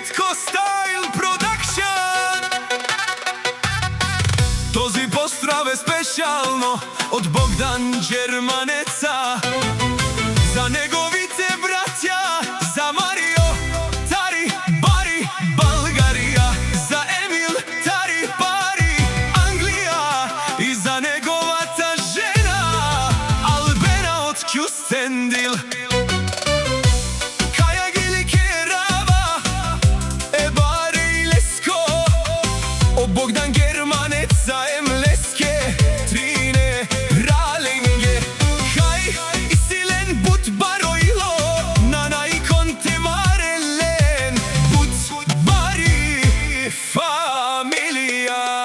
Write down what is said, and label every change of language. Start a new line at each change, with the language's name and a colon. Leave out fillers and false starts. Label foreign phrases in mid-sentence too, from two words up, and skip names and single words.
English: Style Production.
Bulgarian: Този поздрав е спешално од Богдан Џерманеца, за неговите браќа, за Марио, Тари, Бари, Българија, за Емил, Тари, Бари, Англија, и за неговата жена Албена од Кюстендил.
Romany: Bogdan Germanetza Emleske Trine Ralenge Kaj isilen but baroilo Nanai konte marelen But bari familia.